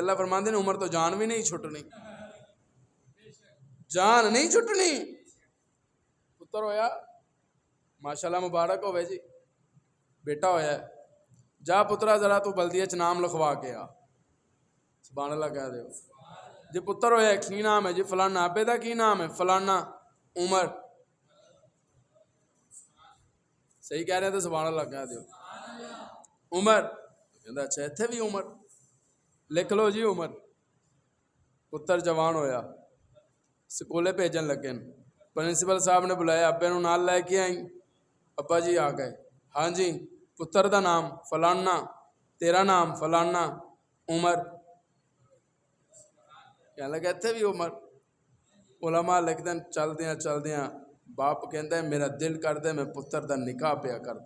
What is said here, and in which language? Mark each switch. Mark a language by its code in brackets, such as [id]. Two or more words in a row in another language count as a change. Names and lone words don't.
[pa] اللہ فرماندے نے عمر تو جان بھی نہیں چھٹنی, جان نہیں چھٹنی. پتر ہویا ماشاءاللہ مبارک ہوئے جی, بیٹا ہویا ہے, جا پترا ذرا تو بلدیہ چ نام لکھوا کے آ. سبحان اللہ کہہ دیو جی. پتر ہویا کی نام ہے جی فلانا, ابے دا کی نام ہے فلانا عمر. صحیح کہہ رہے ہیں تو سبحان اللہ کہہ دیو عمر. کہندا اچھا ایتھے بھی عمر لکھ لو جی عمر. پتر جوان ہویا سکولے بھیجن لگے, پرنسپل صاحب نے بلایا, ابے نو نال لے کے آئیں. ابا جی آ گئے, ہاں جی پتر دا نام فلانا, تیرا نام فلانا عمر. کہنے لگا ایتھے بھی عمر. علماء لکھ دیں چل دیاں باپ کہندا ہے میرا دل کر دے میں پتر دا نکاح پیا کرتا.